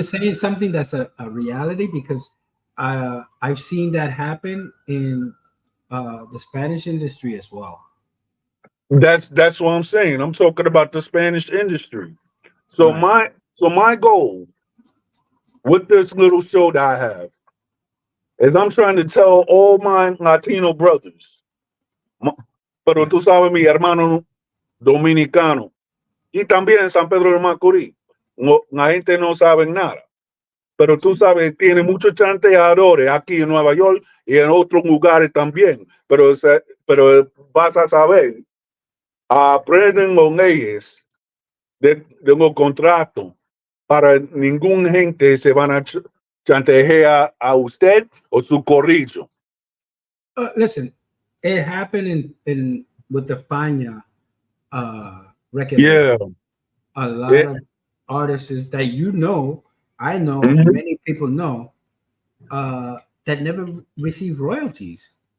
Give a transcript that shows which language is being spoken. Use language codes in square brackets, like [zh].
[en] saying something that's a reality because I've seen that happen in the Spanish industry as well. that's what I'm saying. I'm talking about the Spanish industry. So Right. my goal with this little show that I have is I'm trying to tell all my Latino brothers, ma- pero Yeah. [es] tú sabes mi hermano dominicano y también en San Pedro de Macorís, no, la gente no sabe nada. Pero tú sabes, tiene muchos chanteadores aquí en Nueva York y en otros lugares también. Pero vas a saber, aprenden con leyes de los contratos para ningún gente se van a chantajear a usted o su corrillo. [en] Listen, it happened in with the Fania record label. Yeah. A lot It, of artists that I know, and mhm, many people know, that never received royalties.